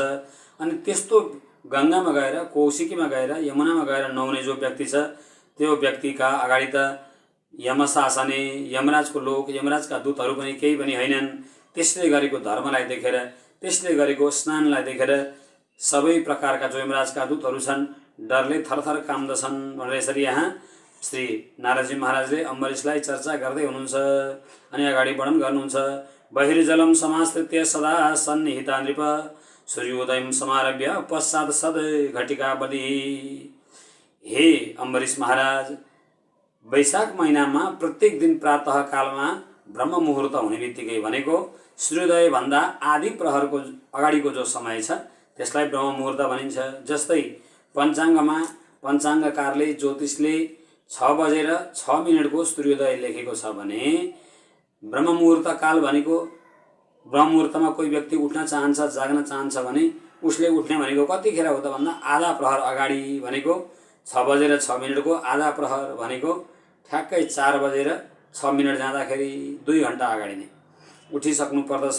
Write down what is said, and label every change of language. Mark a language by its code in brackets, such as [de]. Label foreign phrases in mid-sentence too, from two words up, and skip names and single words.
[ne] अनि त्यस्तो गङ्गामा गएर, कौशिकीमा गएर, यमुनामा गएर नुहाउने जो व्यक्ति छ त्यो व्यक्तिका अगाडि त यमशासने, यमराजको लोक, यमराजका दूतहरू पनि केही पनि होइनन्। त्यसले गरेको धर्मलाई देखेर, त्यसले गरेको स्नानलाई देखेर सबै प्रकारका जो यमराजका दूतहरू छन् डरले थरथर काम्दछन् भनेर यसरी यहाँ श्री नारदजी महाराजले अम्बरीशलाई चर्चा गर्दै हुनुहुन्छ। अनि अगाडि वर्णन गर्नुहुन्छ। [sa] बहिर्जलम समाश्रित्य सदा सन्निहिता नृप सूर्योदयम समारभ्य पश्चात सद घटिका बलि। [ne] हे अम्बरीश महाराज, वैशाख महिनामा प्रत्येक दिन प्रातः कालमा ब्रह्म मुहुर्त हुने बित्तिकै भनेको सूर्योदय भन्दा आधी प्रहरको अगाडिको जो समय छ त्यसलाई ब्रह्म मुहुर्त भनिन्छ। जस्तै पञ्चाङ्गमा पञ्चाङ्गकारले ज्योतिषले 6:06 को सूर्योदय लेखेको छ भने ब्रह्म मुहुर्त काल भनेको ब्रह्म मुहुर्तमा कोही व्यक्ति उठ्न चाहन्छ, जाग्न चाहन्छ भने उसले उठ्ने भनेको कतिखेर हो त भन्दा आधा प्रहर अगाडि, भनेको 6:06 को आधा प्रहर भनेको ठ्याक्कै 4:06 जाँदाखेरि 2 घण्टा अगाडि नै उठिसक्नु पर्दछ।